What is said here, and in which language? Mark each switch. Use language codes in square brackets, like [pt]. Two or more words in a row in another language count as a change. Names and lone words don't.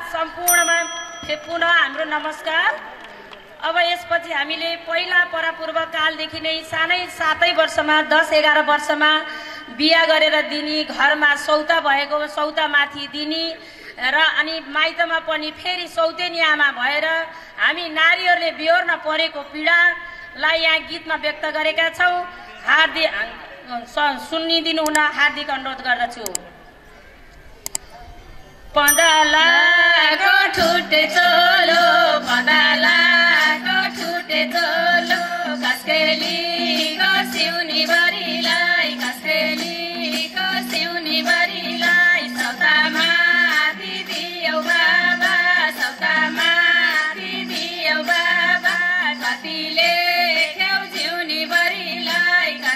[ne] सम्पूर्णमा फे-, पुनः हाम्रो नमस्कार। अब यसपछि हामीले पहिला परापूर्व कालदेखि नै सानै सातै वर्षमा, दस एघार वर्षमा बिहा गरेर दिने, घरमा सौता भएको सौतामाथि दिने र अनि माइतमा पनि फेरि सौतेनी आमा भएर हामी नारीहरूले बेहोर्न परेको पीडालाई यहाँ गीतमा व्यक्त गरेका छौँ। हार्दिक, अ, स-, सुनिदिनु हुन हार्दिक अनुरोध गर्दछु। पँधलाको ठुटे चोलो, पँधलाको ठुटे चोलो, खस्केलीको सिउनी बरीलाई, खस्केलीको सिउनी बरीलाई, सौता माथि दियौ बाबा, सौता माथि दियौ बाबा, कति लेख्यौ जिउनी बरीलाई,